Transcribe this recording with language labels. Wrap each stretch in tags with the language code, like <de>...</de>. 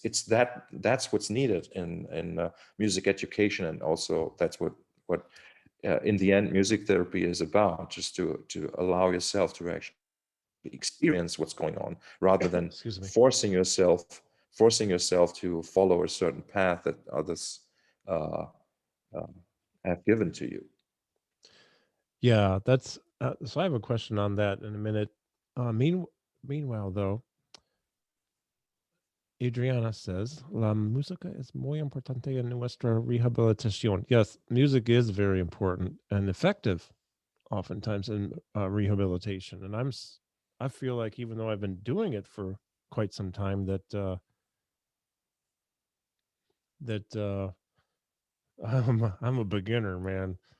<en>it's that's what's needed in music education, and also that's what in the end music therapy is about, just to allow yourself to actually experience what's going on rather than Excuse me. forcing yourself to follow a certain path that others uh, um, have given to you. Yeah, that's so. I have a question on that in a minute. Meanwhile, though, Adriana says,</en> <es>"La música es muy importante en nuestra rehabilitación."</es> <en>Yes, music is very important and effective, oftentimes in rehabilitation. And I feel like even though I've been doing it for quite some time, that I'm a beginner, man.</en>